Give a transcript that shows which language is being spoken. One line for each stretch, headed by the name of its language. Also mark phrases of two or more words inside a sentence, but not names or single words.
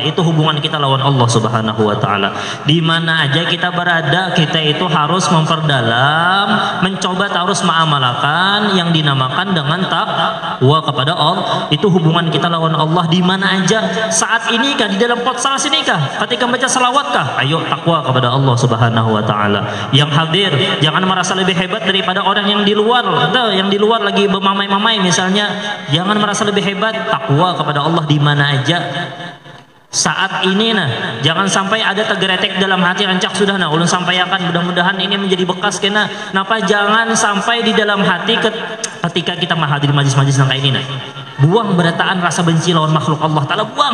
Banjar: Itu hubungan kita lawan Allah
Arabic: سبحانه وتعالى.
Banjar: Di mana aja kita berada, kita itu harus memperdalam, mencoba terus mengamalkan yang dinamakan dengan takwa kepada Allah. Itu hubungan kita lawan Allah di mana aja. Saat ini kah, di dalam potsal sini kah, ketika baca salawat kah, ayo takwa kepada Allah
Arabic: سبحانه وتعالى.
Banjar: Yang hadir jangan merasa lebih hebat daripada orang yang di luar. Yang di luar lagi bermamai-mamai misalnya, jangan merasa lebih hebat, takwa kepada Allah di mana aja. Saat ini nah, jangan sampai ada tegeretek dalam hati, rancak sudah nah ulun sampaikan, mudah-mudahan ini menjadi bekas kena. Napa jangan sampai di dalam hati ketika kita menghadiri majlis-majlis yang kayak ini nah, buang berataan rasa benci lawan makhluk Allah taala, buang.